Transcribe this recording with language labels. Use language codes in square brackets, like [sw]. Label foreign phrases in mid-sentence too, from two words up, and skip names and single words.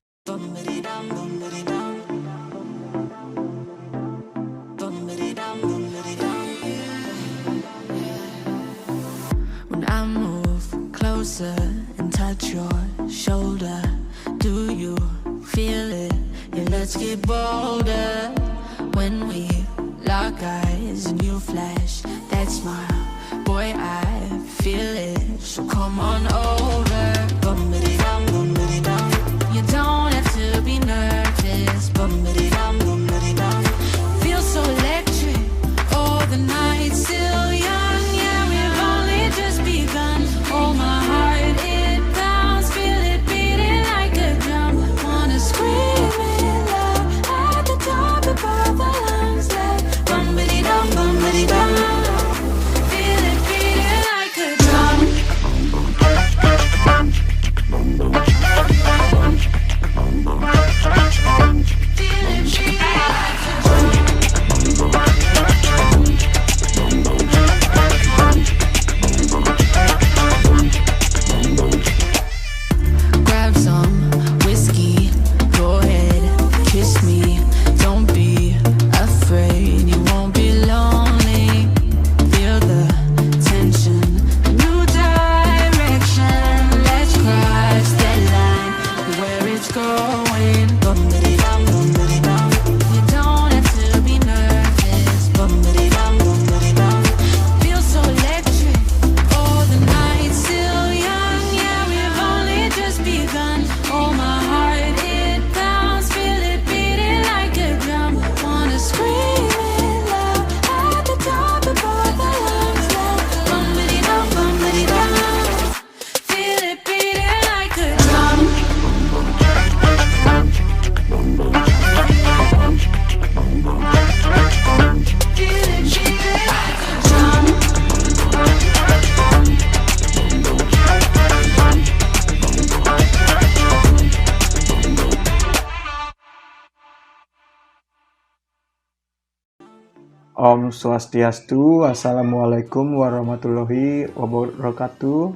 [en] When I move closer and touch your shoulder, do you feel it? Yeah, let's get bolder. When we lock eyes and you flash that smile, boy, I feel it. So come on over. Bum-ba-dee-dum, bum-ba-dee-dum. You don't have to be nervous. Bum-ba-dee-dum, bum-ba-dee-dum. Feel so electric. Oh, the night's still young. Yeah, we've only just begun. Oh, my heart, it pounds. Feel it beating like a drum. Wanna scream it loud at the top of our lungs. Like bum-ba-dee-dum, bum-ba-dee-dum. Feel it beating like a drum. Feel it beating like a drum. Grab some whiskey, go ahead, kiss me. Don't be afraid, you won't be lonely. Feel the tension, a new direction. Let's cross that line, where it's going. Bum-ba-dee-dum, bum-ba-dee-dum. You don't have to be nervous. Bum-ba-dee-dum, bum-ba-dee-dum. Feel so electric. Oh, the night's still young. Yeah, we've only just begun. Oh, my heart, it pounds. Feel it beating like a drum. Wanna scream it loud at the top of both our lungs. Like bum-ba-dee-dum, bum-ba-dee-dum. Feel it beating like a drum. Feel it beating like a drum. [ban] Om Swastiastu, [ar] السلام عليكم ورحمة الله وبركاته.